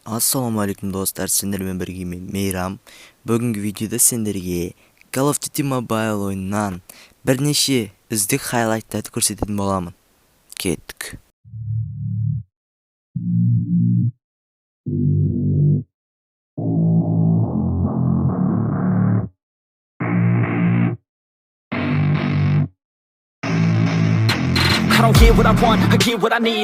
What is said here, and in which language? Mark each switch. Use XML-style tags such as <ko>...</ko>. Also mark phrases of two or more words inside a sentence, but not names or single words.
<kk>Ассаламалейкум достар, сендермен бірге мен Мейрам. Бүгінгі видеода сендерге Call of Duty Mobile ойынынан бірнеше үздік хайлайттарды көрсететін боламын. Кеттік.</kk> <en>I don't get what I want, I get what I need.</en>